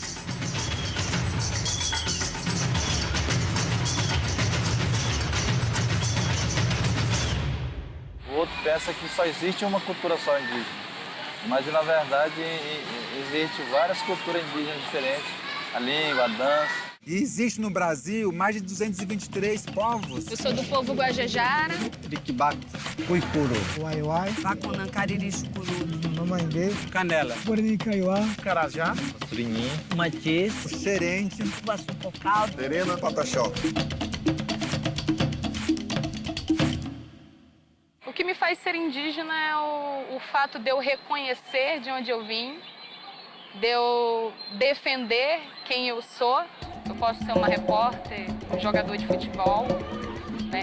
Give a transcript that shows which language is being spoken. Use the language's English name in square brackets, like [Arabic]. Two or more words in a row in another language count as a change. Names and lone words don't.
[Portuguese] O outro pensa que só existe uma cultura só indígena, mas na verdade existe várias culturas indígenas diferentes, a língua, a dança. E existe no Brasil mais de 223 povos. Eu sou do povo Guajajara. Riquibato, Cuicuru, Uaiuai, Bacunã, Cariri, Chucuru, Mamanguê, Canela, Guarani, Kaiowá, Carajá, Surinhim, Matiz, Xerente, Iguaçu, Cocal, Serena, Pataxó. O que me faz ser indígena é o fato de eu reconhecer de onde eu vim, de eu defender quem eu sou. Eu posso ser uma repórter, um jogador de futebol, né?